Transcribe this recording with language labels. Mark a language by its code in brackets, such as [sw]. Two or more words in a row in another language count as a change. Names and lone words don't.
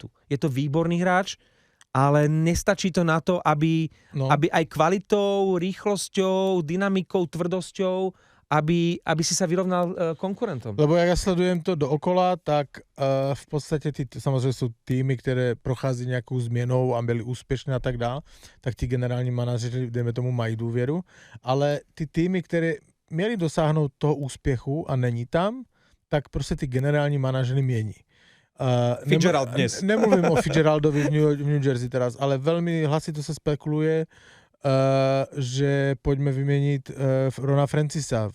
[sk] Je to výborný hráč, ale nestačí to na to, aby aj kvalitou, rýchlosťou, dynamikou, tvrdosťou, aby si sa vyrovnal konkurentom. Lebo jak ja sledujem to dookola, tak v podstate samozrejme sú týmy, [cs] ktoré prochází nejakou změnou a byli úspěšné a tak dále, tak ti generální manažeři, dejme tomu, mají důvěru, ale ty týmy, které měli dosáhnout toho úspěchu a není tam, tak prostě ty generální manažery mění. Fitzgerald dnes. Nemluvím o Fitzgeraldovi v New Jersey teraz, ale velmi hlasito se spekuluje, že pojďme vyměnit Rona Francisa